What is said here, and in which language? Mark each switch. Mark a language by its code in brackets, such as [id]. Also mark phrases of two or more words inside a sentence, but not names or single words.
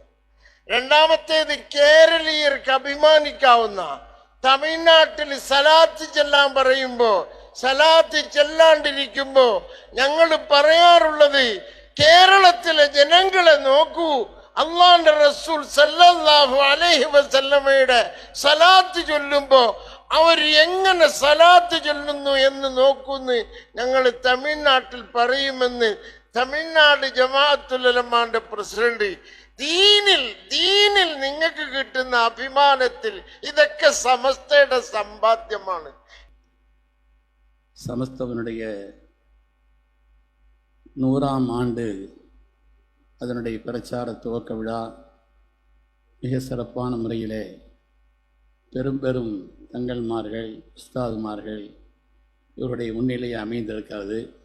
[ml] രണ്ടാമത്തേത്, കേരളീയർക്ക് അഭിമാനിക്കാവുന്ന, തമിഴ്നാട്ടിൽ സലാത്ത് ചെല്ലാൻ പറയുമ്പോ സലാത്ത് ചെല്ലാണ്ടിരിക്കുമ്പോ ഞങ്ങൾ പറയാറുള്ളത്, കേരളത്തിലെ ജനങ്ങളെ നോക്കൂ, അള്ളാന്റെ റസൂൽ [ar] صلى الله عليه وسلم [ml] സലാത്ത് ചൊല്ലുമ്പോ അവർ എങ്ങനെ സലാത്ത് ചൊല്ലുന്നു എന്ന് നോക്കൂന്ന് ഞങ്ങൾ തമിഴ്നാട്ടിൽ പറയുമെന്ന് തമിഴ്നാട് ജമാഅത്തുൽ ഉലമാന്റെ പ്രസിഡന്റ്. ദീനിൽ നിങ്ങൾക്ക് കിട്ടുന്ന അഭിമാനത്തിൽ ഇതൊക്കെ സമസ്തയുടെ സമ്പാദ്യമാണ്. [ta] സമസ്തവனுடைய 100ஆம் ஆண்டு அதனுடைய பிரச்சார துவக்க விழா மிக சிறப்பான முறையிலே பெரும் பெரும் தங்கள்மார்கள், உஸ்தாதுமார்கள் இவருடைய முன்னிலையை அமைந்திருக்கிறது.